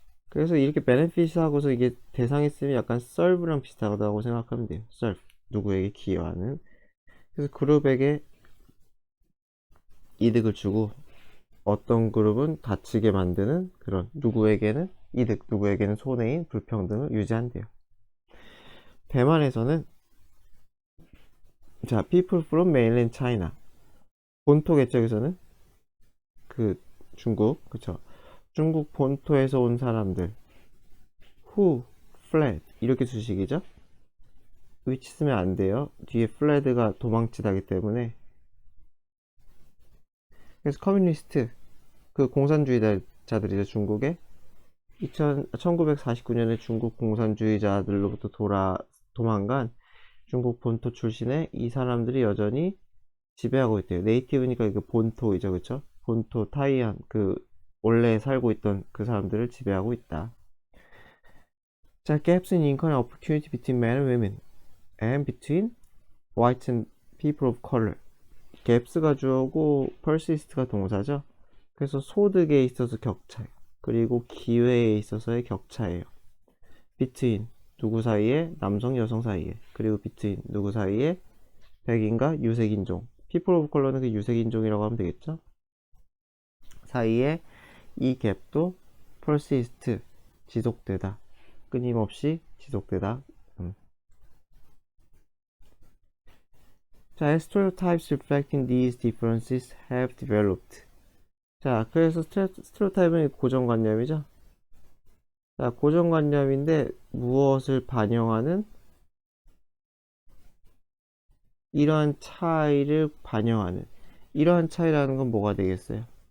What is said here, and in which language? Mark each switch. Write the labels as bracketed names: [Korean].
[Korean] 그래서 이렇게 benefit 하고서 이게 대상이 쓰면 약간 serve랑 비슷하다고 생각하면 돼요. serve. 누구에게 기여하는. 그래서 그룹에게 이득을 주고 어떤 그룹은 다치게 만드는 그런 누구에게는 이득, 누구에게는 손해인 불평등을 유지한대요. 대만에서는 자, [English] people from mainland China [Korean] 본토겠죠. 그 중국, 그쵸? 중국 본토에서 온 사람들 who fled 이렇게 수식이죠. which 쓰면 안 돼요. 뒤에 fled가 도망치다기 때문에. 그래서 커뮤니스트 그 공산주의자들이죠. 중국에 1949년에 중국 공산주의자들로부터 도망간 중국 본토 출신의 이 사람들이 여전히 지배하고 있대요. 네이티브니까 이게 본토이죠, 그쵸? 본토 타이안 그 원래 살고 있던 그 사람들을 지배하고 있다. [English] 자, gaps in income and opportunity between men and women and between whites and people of color. [Korean] gaps가 주어고 persist가 동사죠. 그래서 소득에 있어서 격차, 그리고 기회에 있어서의 격차예요. between 누구 사이에, 남성 여성 사이에, 그리고 between 누구 사이에, 백인과 유색인종, people of color는 그 유색인종이라고 하면 되겠죠. 사이에 이 갭도 persist 지속되다, 끊임없이 지속되다. [English] 자, stereotypes reflecting these differences have developed. [Korean] 자, 그래서 스테레오타입은 고정관념이죠. 자, 고정관념인데 무엇을 반영하는 이러한 차이를 반영하는 이러한 차이라는 건 뭐가 되겠어요?